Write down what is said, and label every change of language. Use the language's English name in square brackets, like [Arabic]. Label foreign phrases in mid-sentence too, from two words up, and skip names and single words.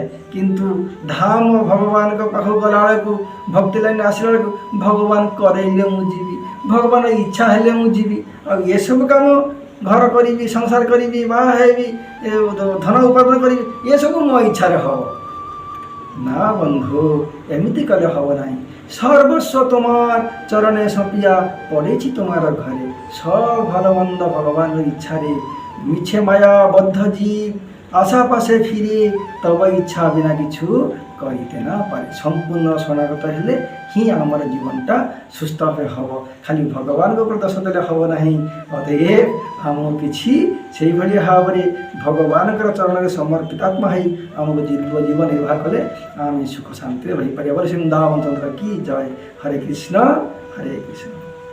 [Odia] କିନ୍ତୁ ଧାମ ଭଗବାନଙ୍କ ପାଖକୁ ଗଲାବେଳକୁ, ଭକ୍ତି ଲାଇନ୍ ଆସିଲା ବେଳକୁ ଭଗବାନ କରେଇଲେ ମୁଁ ଯିବି, ଭଗବାନ ଇଚ୍ଛା ହେଲେ ମୁଁ ଯିବି। ଆଉ ଏସବୁ କାମ ଘର କରିବି, ସଂସାର କରିବି, ବାହା ହେବି, ଧନ ଉପାର୍ଜନ କରିବି, ଏସବୁ ମୋ ଇଚ୍ଛାରେ ହେବ ନା ବନ୍ଧୁ। ଏମିତି କଲେ ହେବ ନାହିଁ। [Bangla] সর্বস্ব তোমার চরণে সঁপিয়া পড়েছি তোমার ঘরে। সব ভালো মন্দ ভগবানের ইচ্ছারে। মিছে মায়া বদ্ধ জীব আশা পাশে ফিরে তব ইচ্ছা বিনা কিছু করিতে না পারে। [Odia] ସମ୍ପୂର୍ଣ୍ଣ ଶରଣାଗତ ହେଲେ ହିଁ ଆମର ଜୀବନଟା ସୁସ୍ଥ ହେବ। ଖାଲି ଭଗବାନଙ୍କ ଉପରେ ଦୋଷ ଦେଲେ ହେବ ନାହିଁ। ଅତଏବ ଆମକୁ କିଛି ସେଇଭଳି ଭାବରେ ଭଗବାନଙ୍କର ଚରଣରେ ସମର୍ପିତ ଆତ୍ମା ହେଇ ଆମକୁ ଜୀବନ ନିର୍ବାହ କଲେ ଆମେ ସୁଖ ଶାନ୍ତିରେ ରହିପାରିବା। ବୋଲି ବୃନ୍ଦାବନ ଚନ୍ଦ୍ର କି ଜୟ। ହରେ କୃଷ୍ଣ ହରେ କୃଷ୍ଣ।